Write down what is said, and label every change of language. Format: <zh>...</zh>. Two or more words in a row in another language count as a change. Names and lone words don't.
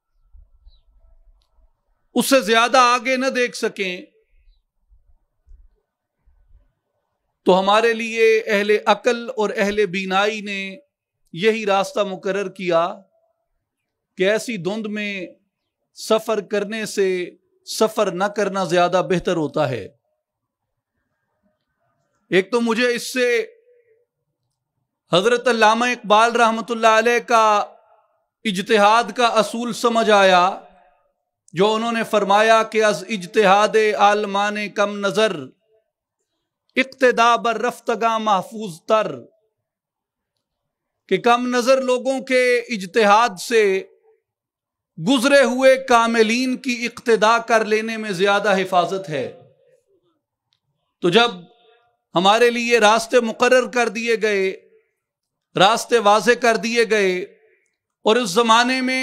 <ur>اس سے زیادہ آگے نہ دیکھ سکیں، تو ہمارے لیے اہل عقل اور اہل بینائی نے یہی راستہ مقرر کیا کہ ایسی دھند میں سفر کرنے سے سفر نہ کرنا زیادہ بہتر ہوتا ہے۔ ایک تو مجھے اس سے حضرت علامہ اقبال</ur> <ar>رحمۃ اللہ علیہ</ar> <ur>کا اجتہاد کا اصول سمجھ آیا، جو انہوں نے فرمایا کہ</ur> <fa>از اجتہاد عالمان کم نظر اقتدا بر رفتگاں محفوظ تر،</fa> <ur>کہ کم نظر لوگوں کے اجتہاد سے گزرے ہوئے کاملین کی اقتدا کر لینے میں زیادہ حفاظت ہے۔ تو جب ہمارے لیے راستے مقرر کر دیے گئے، راستے واضح کر دیے گئے، اور اس زمانے میں</ur>